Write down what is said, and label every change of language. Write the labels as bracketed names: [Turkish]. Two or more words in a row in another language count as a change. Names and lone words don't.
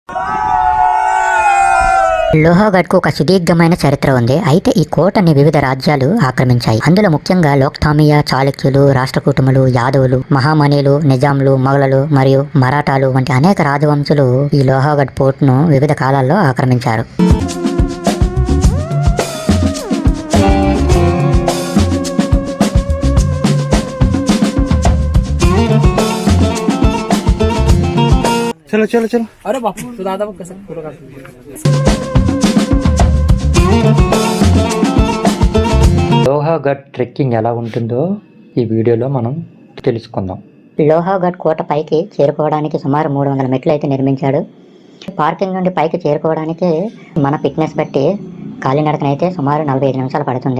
[Telugu] లోహాగఢ్కు ఒక సుదీర్ఘమైన చరిత్ర ఉంది. అయితే ఈ కోటని వివిధ రాజ్యాలు ఆక్రమించాయి. అందులో ముఖ్యంగా లోక్థామియా, చాళుక్యులు, రాష్ట్రకూటుములు, యాదవులు, మహామనీలు, నిజాంలు, మొఘలులు మరియు మరాఠాలు వంటి అనేక రాజవంశులు ఈ లోహాగఢ్ పోర్ట్ను వివిధ కాలాల్లో ఆక్రమించారు. [Marathi] चलो चलो चलो. अरे बापू तो दादा बघ कसं फोटो काढतो. [Telugu] లోహాగఢ్ ట్రెక్కింగ్ ఎలా ఉంటుందో ఈ వీడియోలో మనం తెలుసుకుందాం. లోహాగఢ్ కోట పైకి చేరుకోవడానికి సుమారు 300 మెట్లు అయితే నిర్మించాడు. పార్కింగ్ నుండి పైకి చేరుకోవడానికి మన ఫిట్నెస్ బట్టి కాలినడకనైతే సుమారు 45 నిమిషాలు పడుతుంది.